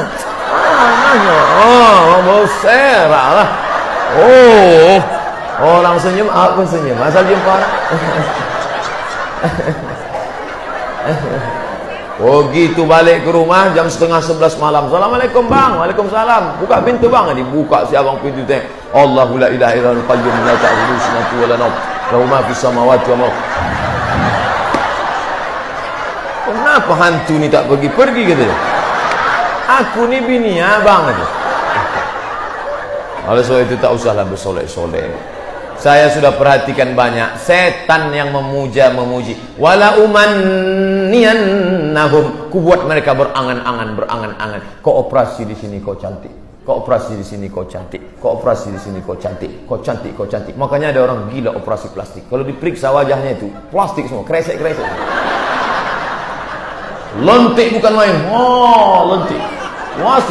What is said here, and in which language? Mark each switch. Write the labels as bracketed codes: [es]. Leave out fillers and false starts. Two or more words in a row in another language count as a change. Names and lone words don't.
[ms] Panas ya. Bau serak lah. Orang senyum, aku senyum. Asal jumpa orang. Gitu balik ke rumah jam 10:30 malam. Assalamualaikum bang. Waalaikumsalam. Buka pintu bang. Dibuka si abang pintu teh. [ar] الله لا إله إلا القيوم لا تأخذه سنة ولا نوم. له ما في السماوات وما. [ms] Kenapa hantu ni tak pergi-pergi gitu? Aku nih bini abang itu. Oleh sebab itu tak usahlah bersolek-solek. Saya sudah perhatikan banyak setan yang memuji. [ar] ولأمنينهم, [ms] ku buat mereka berangan-angan. Kau operasi di sini kau cantik. Kau operasi di sini kau cantik. Kau operasi di sini kau cantik. Kau cantik. Makanya ada orang gila operasi plastik. Kalau diperiksa wajahnya itu plastik semua, kresek. Lentik bukan main. Oh, lentik. Plastik.